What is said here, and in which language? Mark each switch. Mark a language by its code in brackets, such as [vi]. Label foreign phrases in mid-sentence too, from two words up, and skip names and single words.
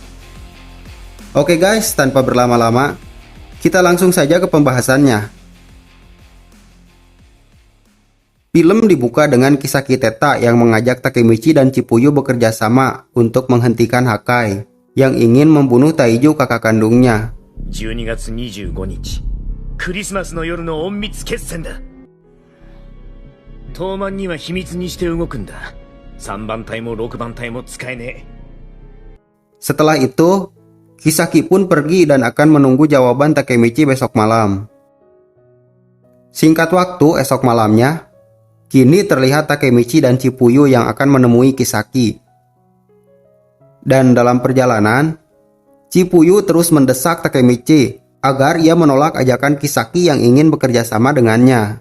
[id] Oke guys, tanpa berlama-lama, kita langsung saja ke pembahasannya. Film dibuka dengan Kisaki Teta yang mengajak Takemichi dan Chipuyu bekerja sama untuk menghentikan Hakai yang ingin membunuh Taiju kakak kandungnya. [ja] 12 月25日、クリスマスの夜の隠密決戦だ。東卍には秘密にして動くんだ。3番隊も6番隊も使えねえ。 [id] Setelah itu, Kisaki pun pergi dan akan menunggu jawaban Takemichi besok malam. Singkat waktu, esok malamnya, kini terlihat Takemichi dan Chipuyu yang akan menemui Kisaki. Dan dalam perjalanan, Chipuyu terus mendesak Takemichi agar ia menolak ajakan Kisaki yang ingin bekerja sama dengannya.